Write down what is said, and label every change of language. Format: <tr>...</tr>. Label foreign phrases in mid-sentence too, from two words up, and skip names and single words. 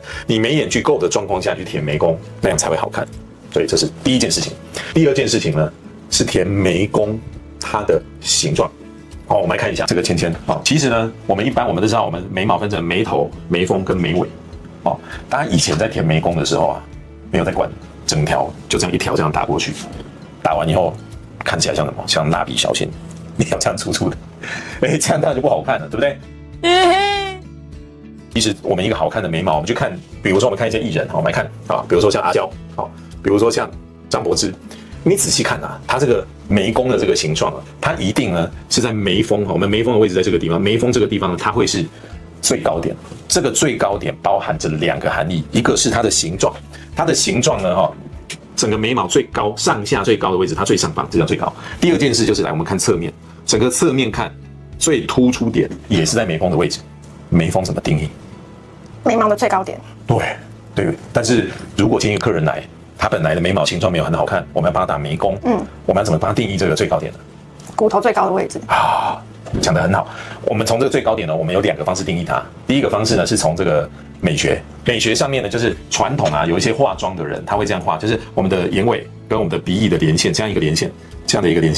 <zh>你眉眼距夠的狀況下去填眉弓，那樣才會好看。所以這是第一件事情。第二件事情呢是填眉弓它的形狀。好，我們來看一下這個芊芊。好，其實呢，我們都知道，我們眉毛分成眉頭、眉峰跟眉尾。哦，大家以前在填眉弓的時候啊，沒有在管，整條就這樣一條這樣打過去，打完以後看起來像什麼？像蠟筆小新，你要這樣粗粗的，這樣當然就不好看了，對不對？其實我們一個好看的眉毛，我們去看，比如說我們看一些藝人，好，我們來看啊，比如說像阿嬌，好，比如說像張柏芝。你仔細看啊，它這個眉弓的這個形狀啊，它一定呢是在眉峰。我們眉峰的位置在這個地方，眉峰這個地方呢，它會是最高點。這個最高點包含着2個含義，一個是它的形狀，它的形狀呢，整個眉毛最高上下最高的位置，它最上方，這叫最高。第二件事就是來我們看側面，整個側面看最突出點也是在眉峰的位置。眉峰怎麼定義？眉毛的最高點。对。但是如果今天有客人來，他本來的眉毛形狀沒有很好看，我們要幫他打眉弓，我們要怎麼幫他定義這個最高點呢？骨頭最高的位置啊，講得很好。我們從這個最高點呢，我們有2個方式定義它。第一個方式呢，是從這個美學上面呢，就是傳統啊，有一些化妝的人他會這樣畫，就是我們的眼尾跟我們的鼻翼的連線，這樣一個連線，這樣的一個連線。</zh>